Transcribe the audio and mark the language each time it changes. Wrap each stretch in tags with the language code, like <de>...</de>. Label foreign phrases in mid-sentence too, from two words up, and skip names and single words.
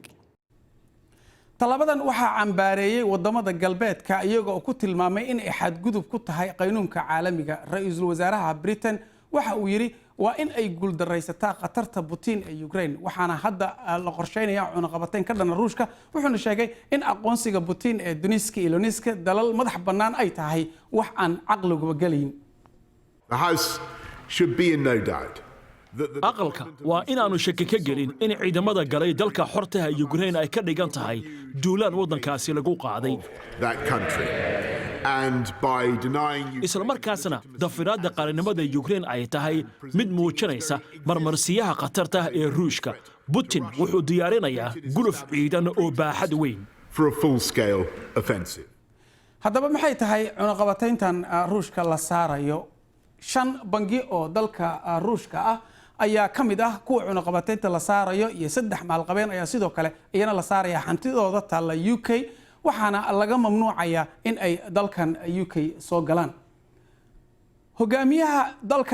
<so>talabadan waxa cambaareeyay wadamada galbeedka iyaga oo ku tilmaamay in ay xadgudub ku tahay qaanuunka caalamiga ra'iisul wasaaraha Britain waxa uu yiri waa in ay guuldareysataa qatarta Putin ee Ukraine waxaana hadda la qorsheynayaa cunaqabatayn ka dhan Ruushka wuxuuna sheegay in aqoonsiga Putin ee Donetsk iyo Luhansk dalal madax bannaan ay tahay wax aan caqliga galin</so> <en>The House should be in no doubt</en> <so>aqalka waa inaanu shaki ka gelin in ciidamada galay dalka xorta ah Ukraine ay ka dhigan tahay duulaan wadankaasi lagu qaaday</so> <en>that country and by denying</en> <so>isla markaasna dafiraadda qaranimada Ukraine ay tahay mid muujinaysa marmarsiyaha qatarta ee Ruushka Putin wuxuu diyaarinayaa guluf ciidan oo baaxad weyn</so> <en>for a full scale offensive</en> <so>haddaba maxay tahay cunaqabatayntan Ruushka la saarayo shan bangi oo dalka Ruushka ah ayaa kamid ah kuwa cunaqabataynta la saarayo iyo saddex maalqabeen ayaa sidoo kale iyana la saaraya hantidooda taala UK waxaana laga mamnuucaya in ay dalkan UK soo galaan hogaamiyaha dalka</so>